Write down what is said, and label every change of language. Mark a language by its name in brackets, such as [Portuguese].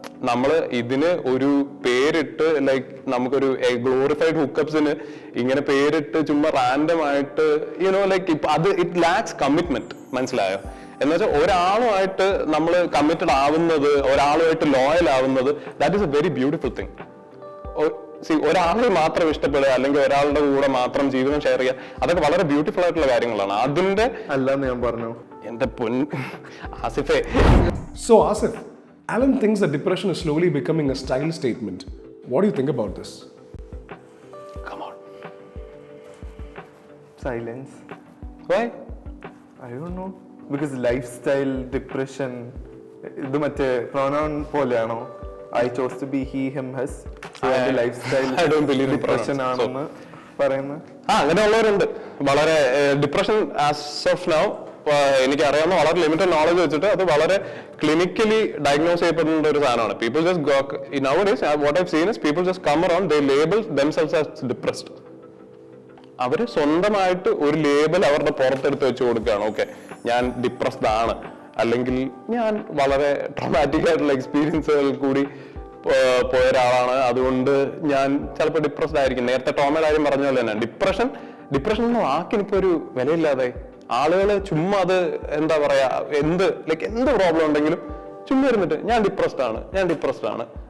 [Malayalam] നമ്മള് ഇതിന് ഒരു പേരിട്ട് ലൈക്ക് നമുക്കൊരു ഗ്ലോറിഫൈഡ് ഹുക്കപ്സിന് ഇങ്ങനെ പേരിട്ട് ചുമ്മാ റാൻഡം ആയിട്ട് ലൈക്ക് അത് [English] It lacks commitment. [Malayalam] മനസ്സിലായോ? എന്ന് വെച്ചാൽ ഒരാളുമായിട്ട് നമ്മൾ കമ്മിറ്റഡ് ആവുന്നത്, ഒരാളുമായിട്ട് ലോയൽ ആവുന്നത്, [English] That is a very beautiful thing. [Malayalam] ഒരാളെ മാത്രം ഇഷ്ടപ്പെടുക അല്ലെങ്കിൽ ഒരാളുടെ കൂടെ മാത്രം ജീവിതം ഷെയർ ചെയ്യുക, അതൊക്കെ വളരെ ബ്യൂട്ടിഫുൾ ആയിട്ടുള്ള കാര്യങ്ങളാണ്. അതിന്റെ അല്ലാന്ന് ഞാൻ പറഞ്ഞു. എന്റെ ആസിഫേ. [English] So Asif, Alan thinks that depression is slowly becoming a style statement. What do you think about this? Come on. Silence. Why? I don't know. [Malayalam] Because lifestyle depression ഇത് മറ്റേ pronoun പോലെയാണോ? [English] I chose to be he, him, his. [Malayalam] Lifestyle depression ആണെന്ന് പറയുന്നത്. അങ്ങനെയുള്ളവരുണ്ട്. വളരെ depression [English] as of now [Malayalam] എനിക്ക് അറിയാവുന്ന വളരെ limited knowledge വെച്ചിട്ട് അത് വളരെ ക്ലിനിക്കലി ഡയഗ്നോസ് ചെയ്യപ്പെടുന്ന ഒരു സാധനമാണ്. [English] People just nowadays what I've seen is people just come around, they label themselves as depressed. [Malayalam] അവര് സ്വന്തമായിട്ട് ഒരു ലേബൽ അവരുടെ പുറത്തെടുത്ത് വെച്ച് കൊടുക്കുകയാണ്. ഓക്കെ, ഞാൻ ഡിപ്രസ്ഡ് ആണ്, അല്ലെങ്കിൽ ഞാൻ വളരെ ട്രോമാറ്റിക് ആയിട്ടുള്ള എക്സ്പീരിയൻസുകൾ കൂടി പോയ ഒരാളാണ്, അതുകൊണ്ട് ഞാൻ ചിലപ്പോൾ ഡിപ്രസ്ഡ് ആയിരിക്കും. നേരത്തെ ടോമയുടെ കാര്യം പറഞ്ഞ പോലെ തന്നെ ഡിപ്രഷൻ എന്ന വാക്കിനിപ്പോ ഒരു വിലയില്ലാതെ ആളുകൾ ചുമ്മാ അത് എന്താ പറയാ, എന്ത് പ്രോബ്ലം ഉണ്ടെങ്കിലും ചുമ്മാ ഇരുന്നിട്ട് ഞാൻ ഡിപ്രസ്ഡ് ആണ്.